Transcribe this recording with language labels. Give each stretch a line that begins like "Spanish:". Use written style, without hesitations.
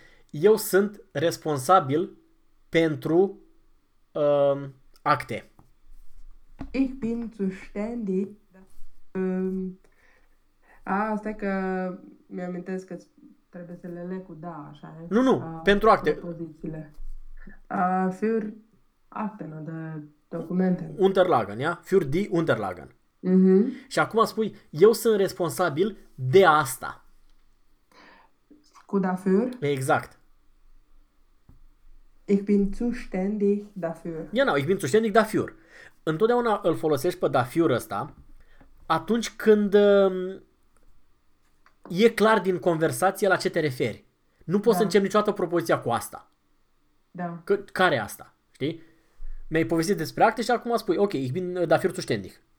Romanian: Eu sunt responsabil pentru acte.
German: Ich bin zuständig.
Romanian: Stai că mi-amintesc că trebuie să le leg cu da, așa, Nu, nu, pentru acte. propozițiile.
German: Für Akten oder Dokumente. Unterlagen, ja? Für die Unterlagen.
Romanian: Și acum spui, eu sunt responsabil de asta. Cu dafür. Exact.
German: Ich bin zuständig dafür. Ja, nu, ich bin zuständig dafür.
Romanian: Întotdeauna îl folosești pe dafür ăsta atunci când e clar din conversație la ce te referi. Nu poți să Da. începi niciodată propoziția cu asta. Da. Că, care e asta? Știi? Mi-ai povestit despre acte și acum spui, ok,
German: ich bin dafür zuständig.